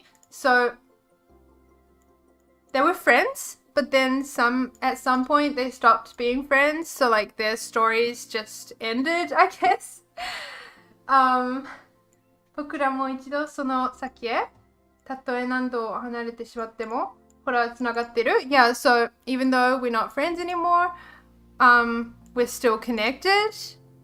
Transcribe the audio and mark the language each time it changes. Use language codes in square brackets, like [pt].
[en] So they were friends, but then at some point they stopped being friends. So like their stories just ended, I guess. [ja] 僕らも一度その先へ、たとえ何度離れてしまっても、ほらつながってる. [en] Yeah, so even though we're not friends anymore, we're still connected.